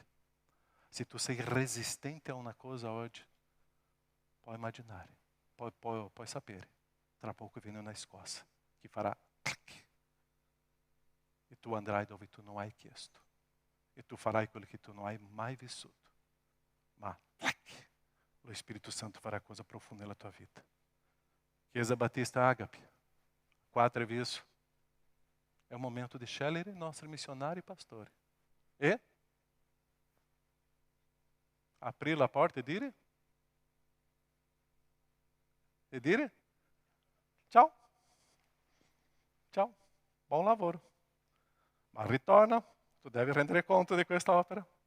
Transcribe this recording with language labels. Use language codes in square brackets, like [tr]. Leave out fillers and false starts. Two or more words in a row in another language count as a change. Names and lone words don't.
[it] Se tu sei resistente a una cosa oggi, puoi immaginare, puoi sapere, tra poco viene una scossa che farà clic. E tu andrai dove tu non hai chiesto. E tu farai quello che tu non hai mai vissuto. Ma clic, lo Spirito Santo farà cosa profonda nella tua vita. Chiesa Battista Agape, 4 aviso. [pt] É o momento de [it] scegliere i nostri missionari e pastori. E aprire la porta e dire? E dire? Ciao. Ciao. Buon lavoro. Ma ritorna, tu devi rendere conto di questa opera.